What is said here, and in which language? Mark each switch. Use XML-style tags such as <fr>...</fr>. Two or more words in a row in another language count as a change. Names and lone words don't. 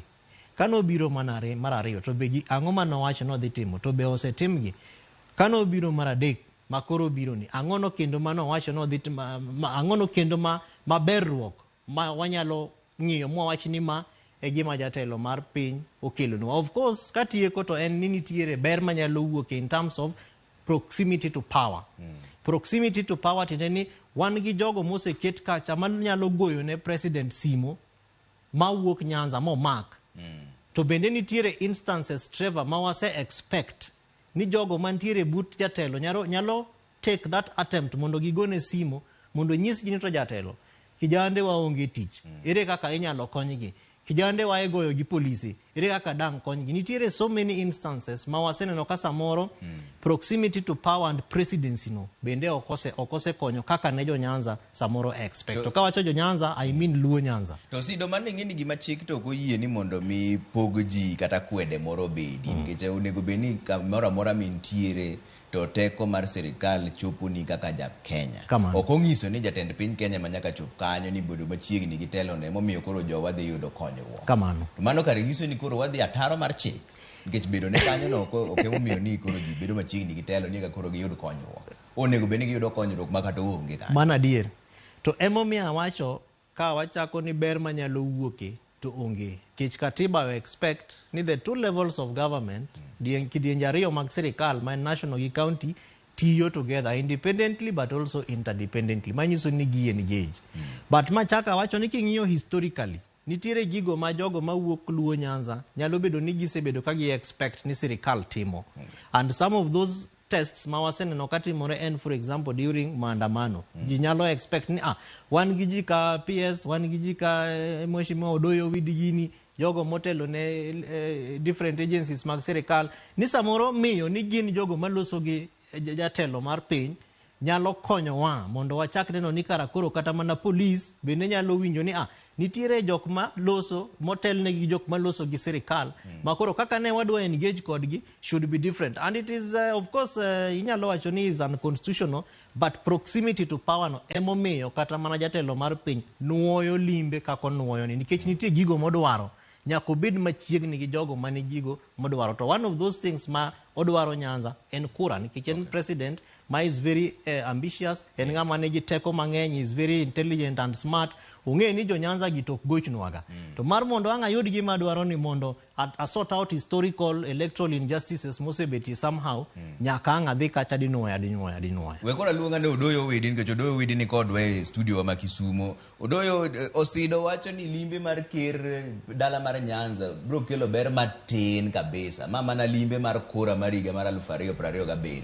<luo>Kano biro mar ariyo to be ang'o mano wacho no dhi timo to be osetimgi. Kano biro mar adek makoro biro ni ang'ono kendo mano wacho no dhi ang'ono kendo maberruok ma wanyalo ng'iyo mwawach ni ma e gima jatelo mar piny okelonwa. Of course katieko to en ni nitiere ber manyalo wuok</luo> <en>in terms of proximity to power. Proximity to power</en> <luo>tiende ni wan gi jogo moseket kacha manyalo goyo ne president simo ma wuok Nyanza momak. To bende nitiere instances Trevor ma wase expect ni jogo mantiere but jatelo nyalo</luo> <en>take that attempt</en> <luo>mondo gigone simo mondo nyisgi ni to jatelo kijande waonge tich ere kaka inyalo konygi, kijande waegoyo gi polisi ere kaka dang konygi. Nitiere</luo> <en>so many instances</en> <luo>ma waseneno ka samoro</luo> <en>proximity to power and presidency</en> <luo>no bende okose konyo kaka ne jo Nyanza samoro expect. To kawacho jo Nyanza</luo> <en>I mean</en> <luo>luo Nyanza. To sido man ng'eni gima chik to koyie ni mondo mi pog ji kata kwede moro bedi nikech onego beni kamoro amora mintiere to teko mar sirikal chopo ni kaka ja Kenya. Ok ong'iso ni jatend piny Kenya manyaka chop kanyo ni bodo machiegni gi telo ne momiyo koro jowa dhi yudo konyruok. Kamano. To mano kare nyiso ni koro wadhi ataro mar chik nikech bedo ne kanyo no ok emomiyo ni koro ji bedo machiegni gi telo ni ka koro giyud konyruok. Onego beni giyudo konyruok ma kata onge kanyo. Mana adier. To emomiyo awacho ka wachako ni ber manyalo wuoke to onge. Kech katiba</luo> <en>we expect</en> <luo>ni</luo> <en>the two levels of government</en> <luo>kidienje ariyo mag sirikal ma national gi county tiyo</luo> <en>together independently but also interdependently.</en> <luo>Manyiso ni gi engage. But machaka wacho ni king'iyo historically nitiere gigo ma jogo ma wuok luo Nyanza nyalo bedo ni gisebedo ka gi expect ni sirikal timo.</luo> <en>And some of those tests</en> <luo>ma waseneno katimore en</luo> <en>for example during</en> <luo>maandamano. Ji nyalo expect ni wan gi ji ka PS, wan gi ji ka Mheshimiwa Odoyo Owede gini jogo motelo ne</luo> <en>different agencies</en> <luo>mag sirikal ni samoro miyo ni gin jogo maloso gi jatelo mar piny nyalo konyowa mondo wachak neno ni kara koro kata mana polis bende nyalo winjo ni nitiere jok ma loso motelnegi jok ma loso gi sirikal ma koro kaka ne wadwa engage kodgi</luo> <en>should be different, and it is of course</en> <luo>inyalo wacho ni</luo> <en>is unconstitutional, but proximity to power</en> <luo>no emomiyo kata mana jatelo mar piny nuoyo Limbe kako nuoyo ni nikech nitie gigo modwaro nyaka obed machiegni gi jogo mani gigo modwaro. To</luo> <en>one of those things</en> <luo>ma odwaro Nyanza en kura nikech en president ma</luo> <en>is very ambitious,</en> <luo>en ng'ama nigi teko mang'eny,</luo> <en>is very intelligent and smart.</en> <luo>Ung'e ni jo Nyanza gi tok gochnwaga. To mar mondo ang' ayud gima dwaro ni mondo a</luo> <en>sort out historical electoral injustices</en> <luo>mosebeti somehow nyaka ang' adhi kacha dinuoya. We kora luonga ne Odoyo Wedi nikech Odoyo Wedi ni kodwa e studio ma Kisumo. Odoyo Osido wacho ni Limbe mar ker dala mar Nyanza bro kelo ber matin kabisa. Mama na Limbe mar kura mar higa mar 2027.</luo>